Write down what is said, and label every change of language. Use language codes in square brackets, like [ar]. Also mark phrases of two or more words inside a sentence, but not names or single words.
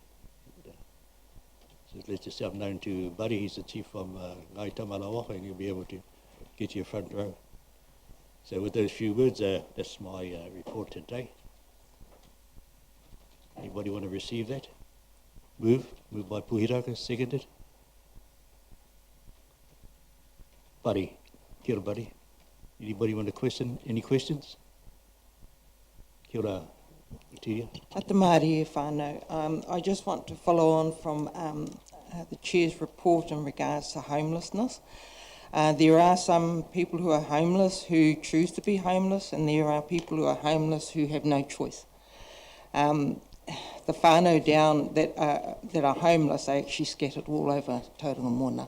[en] So let yourself known to Buddy, he's the chief from Ngai Tamalawaka, and you'll be able to get your front row. So with those few words, that's my report today. Anybody want to receive that? Moved by Puhiraka, seconded. Buddy, [mi] kia ora, [en] Buddy. Anybody want to question? Any questions? [mi] Kia ora, Tiria? Ata Māori e whānau. [en] I just want to follow on from the Chair's report in regards to homelessness. There are some people who are homeless who choose to be homeless, and there are people who are homeless who have no choice. The whānau down that are homeless are actually scattered all over Tauranga Moana.